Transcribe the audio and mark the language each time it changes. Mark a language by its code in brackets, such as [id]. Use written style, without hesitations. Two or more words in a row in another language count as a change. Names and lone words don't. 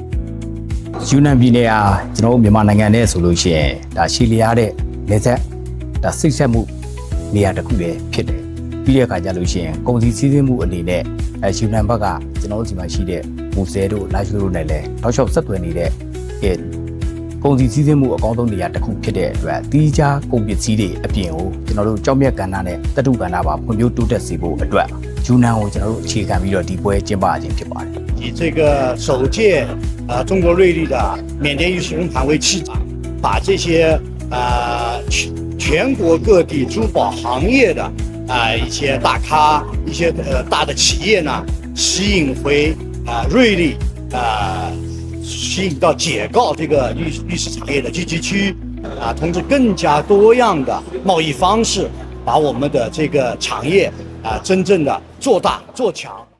[my] ယူနန်ပြည်နယ်ဟာကျွန်တော်တို့မြန်မာနိုင်ငံနဲ့ဆိုလို့ရှိရင်ဒါရှီလီယာတဲ့လက်ဆက်ဒါစိတ်ဆက်မှုနေရာတစ်ခုပဲဖြစ်တယ်ပြီးတဲ့အခါကျလို့ရှိရင်ကုန်စည်စည်းစိမ်မှုအနေနဲ့ယူနန်ဘက်ကကျွန်တော်တို့ဒီမှာရှိတဲ့မူဆဲတို့လာရှိုးတို့နဲ့လည်းတောက်လျှောက်ဆက်သွယ်နေတဲ့ကုန်စည်စည်းစိမ်မှုအကောင်းဆုံးနေရာတစ်ခုဖြစ်တဲ့အတွက်တီးခြားကုန်ပစ္စည်းတွေအပြင်ကိုကျွန်တော်တို့ကြောက်မြတ်ကဏ္ဍနဲ့တတုကဏ္ဍပါဖွံ့ဖြိုးတိုးတက်စေဖို့အတွက်ယူနန်ကိုကျွန်တော်တို့အခြေခံပြီးတော့ဒီပွဲကျင်းပခြင်းဖြစ်ပါတယ် [zh] 以这个首届中国瑞丽的缅甸玉石龙盘为契机，把这些全国各地珠宝行业的一些大咖、一些大的企业呢，吸引回瑞丽吸引到解告这个玉石产业的聚集区同时更加多样的贸易方式，把我们的这个产业真正的做大做强。